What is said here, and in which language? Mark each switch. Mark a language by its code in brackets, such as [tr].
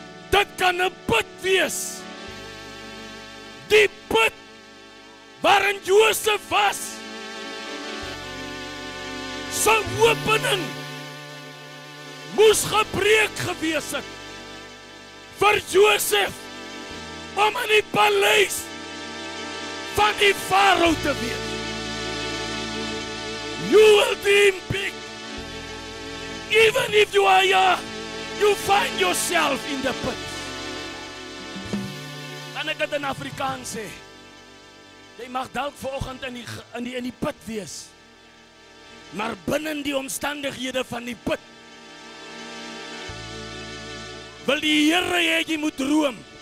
[af] Dit kan 'n put wees. Die put waarin Josef was, sy opening moes gebreek gewees het vir Josef om in die paleis van die farao te wees. [en] You will dream big. Even if you are young, you find yourself in the pit. [af] Kan ek dit in Afrikaans sê? Jy mag dalk vanoggend in die put wees, maar binne die omstandighede van die put wil die Here hê jy moet droom.